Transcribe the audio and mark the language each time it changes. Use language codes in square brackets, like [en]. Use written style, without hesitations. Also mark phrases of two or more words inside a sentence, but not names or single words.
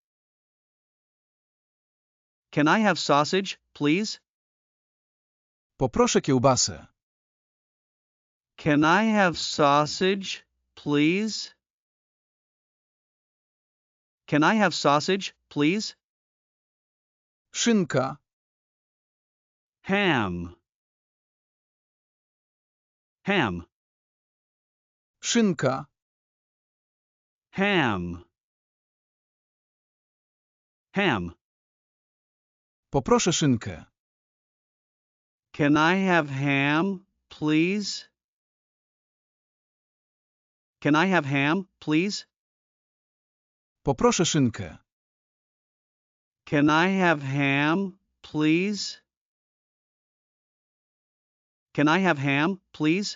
[en] Can I have sausage, please? [pl] Poproszę kiełbasę. [en] Can I have sausage, please? Can I have sausage, please? [pl] Szynka. [en] Ham. Ham. [pl] Szynka. [en] Ham. Ham. [pl] Poproszę szynkę. [en] Can I have ham, please? Can I have ham, please? [pl] Poproszę szynkę. [en] Can I have ham, please? Can I have ham, please?